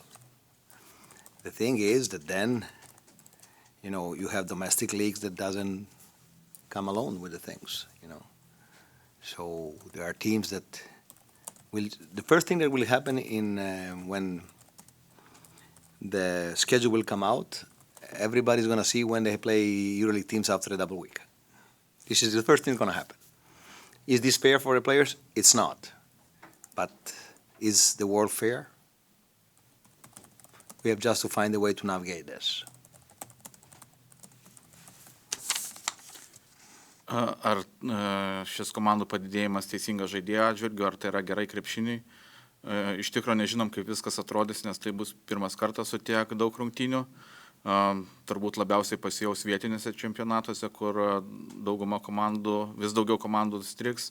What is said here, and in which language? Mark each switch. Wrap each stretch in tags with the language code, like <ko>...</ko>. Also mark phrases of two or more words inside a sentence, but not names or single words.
<en>The thing is that then, you have domestic leagues that doesn't come alone with the things, So there are teams that the first thing that will happen when the schedule will come out, everybody's going to see when they play EuroLeague teams after a double week. This is the first thing that's going to happen. Is this fair for the players? It's not. But is the world fair? We have just to find a way to navigate this.</en> <lt>Ar šis komandų padidėjimas teisingas žaidėjo atžvilgiu, ar tai yra gerai krepšiniui? Iš tikrųjų nežinom, kaip viskas atrodys, nes tai bus pirmas kartas su tiek daug rungtynių. Turbūt labiausiai pasijaus vietinėse čempionatuose, kur vis daugiau komandų striks.</lt>